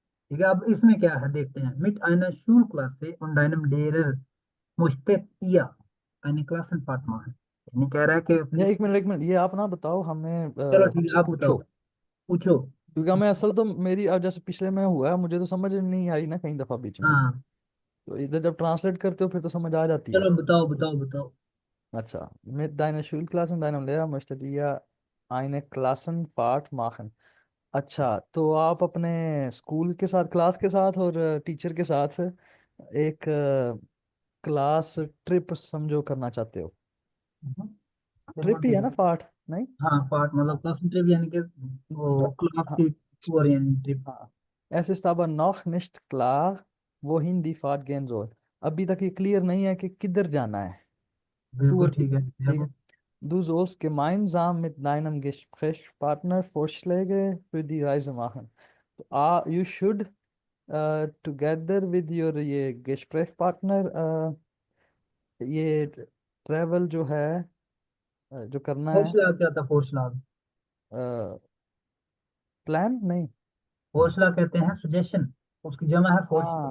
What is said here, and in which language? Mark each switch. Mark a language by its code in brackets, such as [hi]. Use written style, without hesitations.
[hi] ठीक है, अब इसमें क्या है देखते हैं, [de] mit einer Schulklasse und einem Lehrer musstet ihr eine Klassenfahrt machen, [hi] यानी कह रहा है कि या अपनी, एक मिनट ये आप ना बताओ हमें, चलो ठीक हमसे है, आप बताओ, पूछो, पूछो। क्योंकि हमें असल तो मेरी, अब जैसे पिछले में हुआ है, मुझे तो समझ नहीं आई ना कई दफा बीच में, हाँ, तो इधर जब ट्रांसलेट करते हो फिर तो समझ आ जाती है। चलो बताओ बताओ बताओ। [de] अच्छा, mit deiner Schulklasse und deinem Lehrer möchtet ihr eine Klassenfahrt machen। [hi] अच्छा, तो आप अपने स्कूल के साथ, क्लास के साथ और टीचर के साथ एक क्लास ट्रिप समझो करना चाहते हो, ट्रिप ही है ना, फाट नहीं, हाँ, पार्ट मतलब हाँ, क्लास ट्रिप, यानी कि वो क्लास हाँ, की टूर यानी ट्रिप। [de] हाँ, es ist aber noch nicht klar wohin die Fahrt gehen soll। [hi] अभी तक ये क्लियर नहीं है कि किधर जाना है, बिल्कुल ठीक है, किधर, ठीक है। [de] Du sollst gemeinsam mit deinem Gesprächspartner Vorschläge für die Reise machen। [hi] तो [en] you should together with your [hi] ये Gesprächspartner ये ट्रैवल जो है, जो करना है, फोर्शला क्या था, फोर्शला, प्लान नहीं, फोर्शला कहते हैं सजेशन, उसकी जमा है फोर्शला